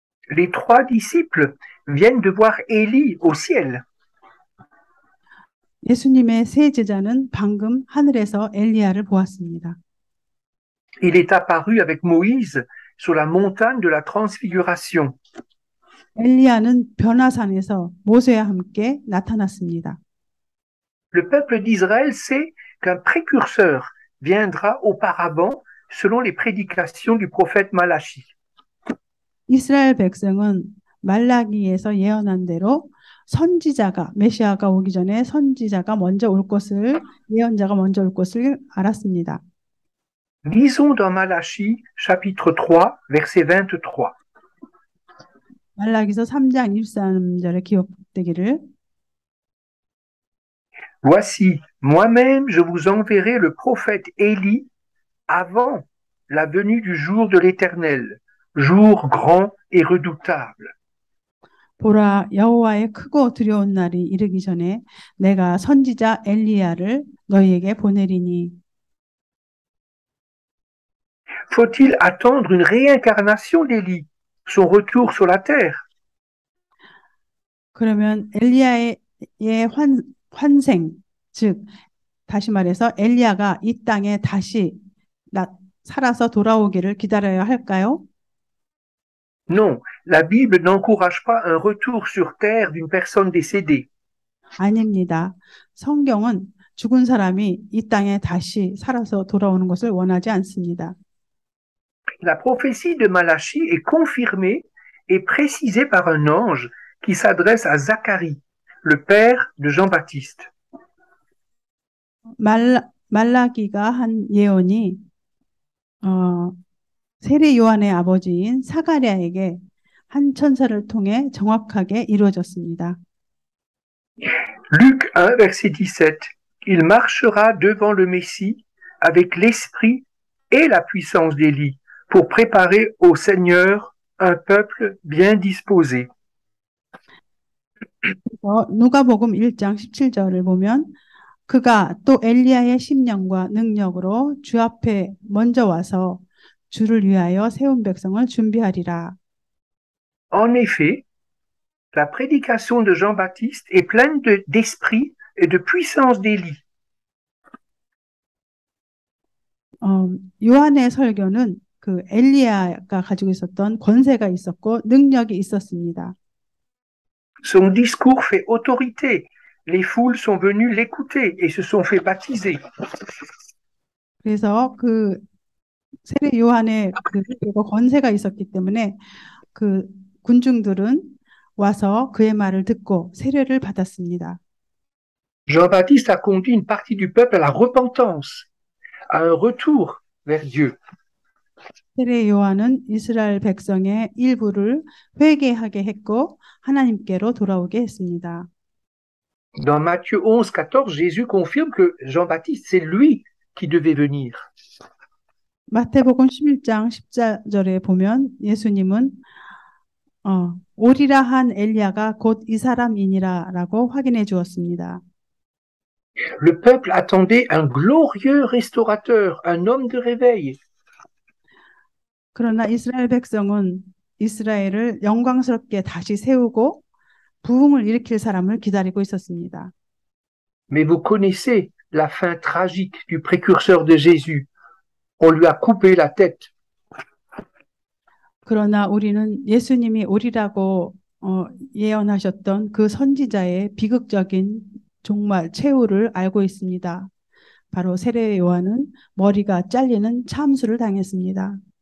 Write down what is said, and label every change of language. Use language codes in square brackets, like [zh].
[fr] Les trois disciples viennent de voir Élie au ciel. [ko] 예수님의 세 제자는 방금 하늘에서 엘리야를 보았습니다. [fr] Il est apparu avec Moïse sur la montagne de la transfiguration. [ko] 엘리야는 변화산에서 모세와 함께 나타났습니다. [fr] Le peuple d'Israël sait qu'un précurseur viendra auparavant selon les prédications du prophète Malachi. [ko] 이스라엘 백성은 말라기에서 예언한 대로 메시아가 오기 전에 예언자가 먼저 올 것을 알았습니다. [fr] Lisons dans Malachi, chapitre 3, verset 23. [ko] 말라기서 3장 23절에 기록되기를 [fr] Voici, moi-même, je vous enverrai le prophète Élie avant la venue du jour de l'Éternel, jour grand et redoutable. [ko] 보라 여호와의 크고 두려운 날이 이르기 전에 내가 선지자 엘리야를 너희에게 보내리니. [fr] Faut-il attendre une réincarnation d'Élie son retour sur la terre. [ko] 그러면 엘리야의 환생, 즉 다시 말해서 엘리야가 이 땅에 다시 살아서 돌아오기를 기다려야 할까요? [fr] Non, la Bible n'encourage pas un retour sur terre d'une personne décédée. [ko] 아닙니다. 성경은 죽은 사람이 이 땅에 다시 살아서 돌아오는 것을 원하지 않습니다. [fr] La prophétie de Malachie est confirmée et précisée par un ange qui s'adresse à Zacharie, le père de Jean-Baptiste. [ko] 말라기가 한 예언이 세례 요한의 아버지인 사가랴에게 한 천사를 통해 정확하게 이루어졌습니다. [fr] Luc 1, verset 17. Il marchera devant le Messie avec l'esprit et la puissance d'Élie pour préparer au Seigneur un peuple bien disposé. [ko] 누가복음 1장 17절을 보면 그가 또 엘리야의 심령과 능력으로 주 앞에 먼저 와서 주를 위하여 세운 백성을 준비하리라. [fr] En effet, la prédication de Jean-Baptiste est pleine d'esprit et de puissance d'Élie. [ko] 요한의 설교는 그 엘리야가 가지고 있었던 권세가 있었고 능력이 있었습니다. [fr] Son discours fait autorité. Les foules sont venues l'écouter et se sont fait baptiser. [ko] 그래서 그 세례 요한의 그 권세가 있었기 때문에 그 군중들은 와서 그의 말을 듣고 세례를 받았습니다. [fr] Jean-Baptiste a conduit une partie du peuple à la repentance, à un retour vers Dieu. [ko] 세례 요한은 이스라엘 백성의 일부를 회개하게 했고 하나님께로 돌아오게 했습니다. [fr] Dans Matthieu 11, 14, Jésus confirme que Jean-Baptiste, c'est lui qui devait venir. [ko] 마태복음 11장 14절에 보면 예수님은 오리라 한 엘리야가 곧 이 사람이니라라고 확인해 주었습니다. [fr] Le peuple attendait un glorieux restaurateur, un homme de réveil. [ko] 그러나 이스라엘 백성은 이스라엘을 영광스럽게 다시 세우고 부흥을 일으킬 사람을 기다리고 있었습니다. [fr] Mais vous connaissez la fin tragique du précurseur de Jésus. On lui a coupé la tête. [ko] 그러나 우리는 예수님이 오리라고 예언하셨던 그 선지자의 비극적인 정말 최후를 알고 있습니다. 바로 세례 요한은 머리가 잘리는 참수를 당했습니다.